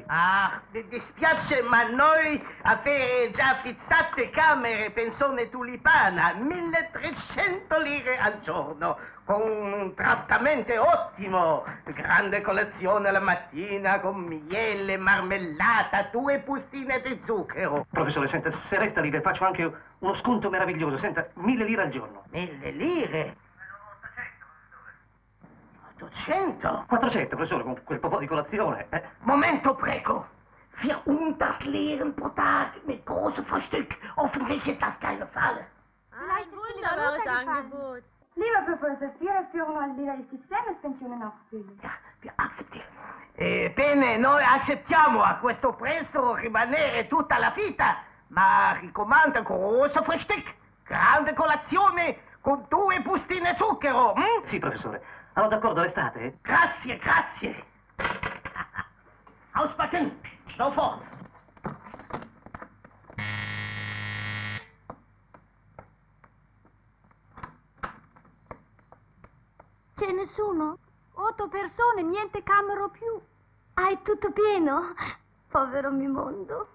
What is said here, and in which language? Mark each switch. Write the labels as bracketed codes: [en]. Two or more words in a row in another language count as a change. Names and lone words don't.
[it] Ah, mi dispiace, ma noi avere già fissate camere pensione tulipana, 1300 lire al giorno, con un trattamento ottimo, grande colazione la mattina, con miele, marmellata, 2 bustine di zucchero. Professore, senta, se resta lì, le faccio anche uno sconto meraviglioso. Senta, 1000 lire al giorno. 1000 lire? 800? 400, professore, con quel po' di colazione. Momento, prego. [de] 400 Liren pro Tag mit großem Frühstück. Hoffentlich ist das keine Falle. Ein wunderbares Angebot. Lieber Professor, [it] 400 lira il sistema e pensione nostra. [de] Ja, wir akzeptieren. [it] Bene, noi accettiamo a questo prezzo rimanere tutta la vita, ma raccomando, grosso Frühstück, grande colazione con 2 bustine zucchero. Sì, professore. Allora, d'accordo, l'estate? Grazie. [de] Auspacken, sofort. [it] C'è nessuno? 8 persone, niente camera più. Ah, è tutto pieno? Povero mio mondo.